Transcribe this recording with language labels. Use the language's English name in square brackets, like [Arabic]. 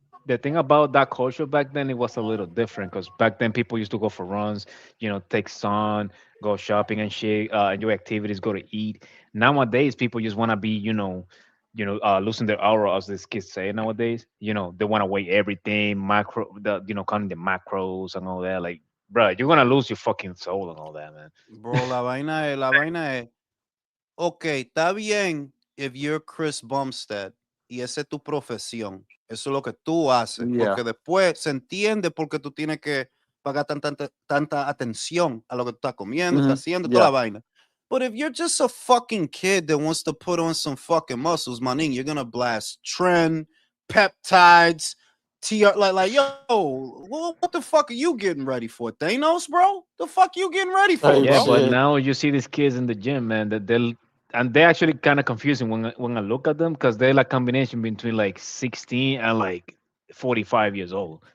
[English] The thing about that culture back then, it was a little different because back then people used to go for runs, take sun, go shopping and shit, enjoy activities, go to eat. Nowadays, people just want to be, losing their aura, as these kids say nowadays. They want to weigh everything, counting the macros and all that. Like, bro, you're gonna lose your fucking soul and all that, man. [Spanish] Bro, la vaina es, ok, está bien [English] if you're Chris Bumstead [Spanish] y esa es tu profesión. Eso es lo que tú haces. [English] Yeah. [Spanish] Porque después se entiende porque tú tienes que pagar tanta atención a lo que tú estás comiendo, estás haciendo, toda la vaina. [English] But if you're just a fucking kid that wants to put on some fucking muscles, manín, you're gonna blast trend, peptides, TR, like, yo, what the fuck are you getting ready for? Thanos, bro? The fuck you getting ready for, Hey, Yeah, bro? but shit. now you see these kids in the gym, man, that they're actually kind of confusing when I look at them because they're like combination between like 16 and like 45 years old.